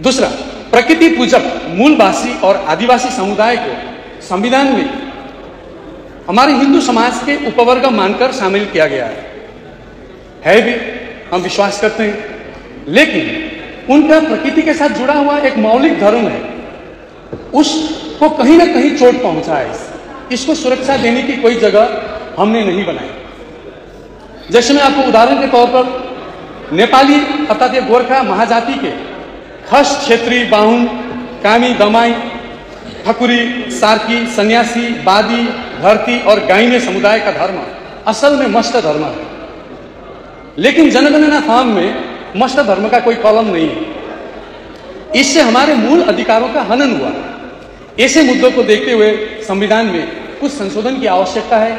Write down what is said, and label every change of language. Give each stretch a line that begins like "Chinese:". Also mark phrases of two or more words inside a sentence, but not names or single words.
Hindi: दूसरा, प्रकृति पूजक मूलवासी और आदिवासी समुदाय को संविधान में हमारे हिंदू समाज के उपवर्ग मानकर शामिल किया गया है भी, हम विश्वास करते हैं, लेकिन उनका प्रकृति के साथ जुड़ा हुआ एक मौलिक धर्म है, उसको कहीं ना कहीं चोट पहुंचा है। इसको सुरक्षा देने की कोई जगह हमने नहीं बनाई। जैसे मैं आपको उदाहरण के तौर पर नेपाली अर्थात गोरखा महाजाति के खस, क्षेत्री, बाहुन, कामी, दमाई, ठकुरी, सार्की, सन्यासी, बादी, भरती और गाइने समुदाय का धर्म असल में मस्त धर्म है, लेकिन जनगणना फॉर्म में मस्त धर्म का कोई कॉलम नहीं है। इससे हमारे मूल अधिकारों का हनन हुआ। ऐसे मुद्दों को देखते हुए संविधान में कुछ संशोधन की आवश्यकता है।